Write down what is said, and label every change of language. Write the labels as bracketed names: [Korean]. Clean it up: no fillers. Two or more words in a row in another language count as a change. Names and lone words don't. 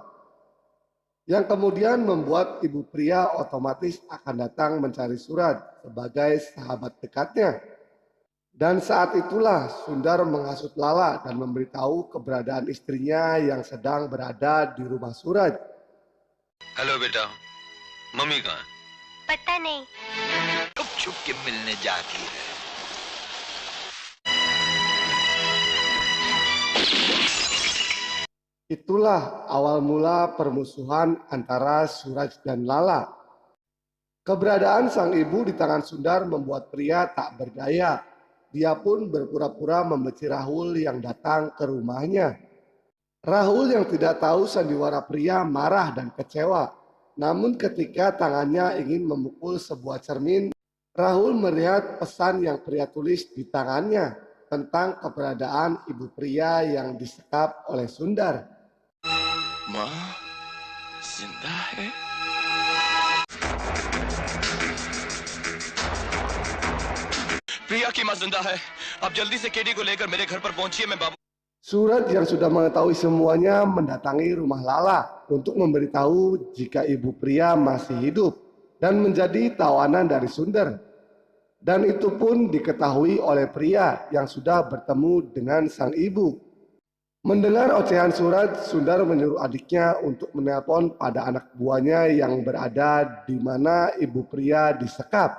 [Indonesian] Yang kemudian membuat ibu Priya otomatis akan datang mencari Suraj sebagai sahabat dekatnya. Dan saat itulah Sundar menghasut Lala dan memberitahu keberadaan istrinya yang sedang berada di rumah Suraj. [Hindi] हेलो बेटा, मम्मी कहाँ? पता नहीं। छुप छुप के मिलने जाती है। [Indonesian] Itulah awal mula permusuhan antara Suraj dan Lala. Keberadaan sang ibu di tangan Sundar membuat Priya tak berdaya. Dia pun berpura-pura membenci Rahul yang datang ke rumahnya. Rahul yang tidak tahu sandiwara Priya marah dan kecewa. Namun ketika tangannya ingin memukul sebuah cermin, Rahul melihat pesan yang pria tulis di tangannya tentang keberadaan ibu pria yang disekap oleh Sundar. [Hindi] माँ जिंदा है? प्रिया की माँ जिंदा है। आप जल्दी से केडी को लेकर मेरे घर पर पहुंचिए। मैं बाबू [Indonesian] Suraj yang sudah mengetahui semuanya mendatangi rumah Lala untuk memberitahu jika ibu pria masih hidup dan menjadi tawanan dari Sundar. Dan itu pun diketahui oleh pria yang sudah bertemu dengan sang ibu. Mendengar ocehan Suraj, Sundar menyuruh adiknya untuk menelpon pada anak buahnya yang berada di mana ibu pria disekap.